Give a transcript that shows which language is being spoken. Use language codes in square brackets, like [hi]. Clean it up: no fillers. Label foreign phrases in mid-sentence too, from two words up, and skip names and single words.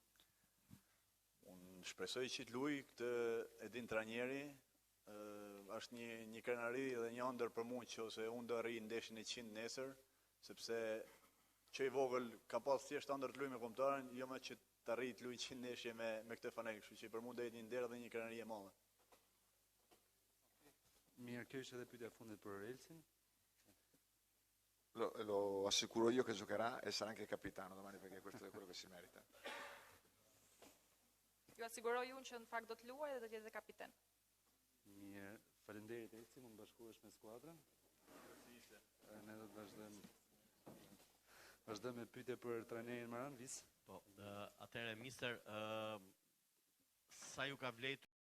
[sq] Unë shpresoj që të luaj këtë e din trajneri, është një krenari dhe një ëndër për mua që unë do arrijë ndeshjen e 100 nesër, sepse që i vogël ka pas thjesht ëndër të luaj me kombëtarën, jo më që të arrijë të luaj 100 ndeshje me këtë fanel, kështu që për mua do jetë një nder dhe një krenari e madhe. Mirë, kjo ishte edhe pyetja e fundit për Elsin. [it] Lo assicuro io che giocherà e sarà anche capitano domani perché questo è quello che si merita. [sq] Ju asiguroj unë që në fakt do të luaj dhe do të jetë kapiten. Mirë, faleminderit Elsi, mund të bashkohesh me skuadrën. Ne do të vazhdojmë me pyetje për trajnerin Maran Vis. Po, atëherë mister, sa ju ka vlejtur